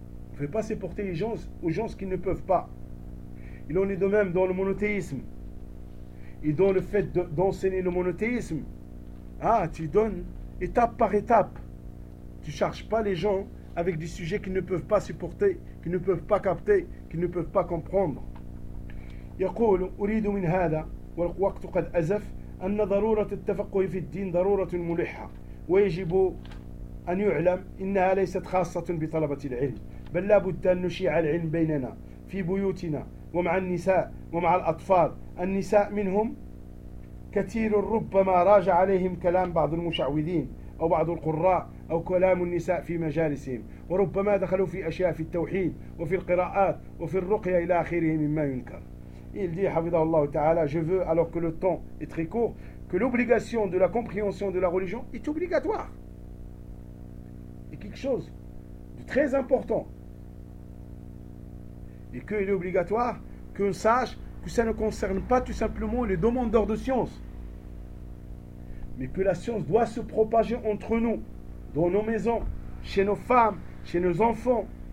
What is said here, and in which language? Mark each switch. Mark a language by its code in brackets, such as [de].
[fr] On ne fait pas supporter les gens aux gens qui ne peuvent pas. Il en est de même dans le monothéisme. Et dans le fait d'enseigner le monothéisme, ah, tu donnes étape par étape. Tu ne charges pas les gens avec des sujets qu'ils ne peuvent pas supporter, qu'ils ne peuvent pas capter, qu'ils ne peuvent pas comprendre. [ar] يقول أريد من هذا والوقت قد أزف أن ضرورة التفقه في الدين ضرورة ملحة ويجب أن يعلم إنها ليست خاصة بطلبة العلم بل لا بد أن نشيع العلم بيننا في بيوتنا ومع النساء ومع الأطفال. النساء منهم كثير ربما راجع عليهم كلام بعض المشعوذين أو بعض القراء أو كلام النساء في مجالسهم وربما دخلوا في أشياء في التوحيد وفي القراءات وفي الرقية إلى آخره مما ينكر. [fr] Il dit [ar] حفظه الله تعالى [fr] Je veux alors que le temps est très court que l'obligation de la compréhension de la religion est obligatoire. Quelque chose de très important. et qu'il est obligatoire qu'on sache que ça ne concerne pas tout simplement les demandeurs de science, mais que la science doit se propager entre nous, dans nos maisons, chez nos femmes, chez nos enfants.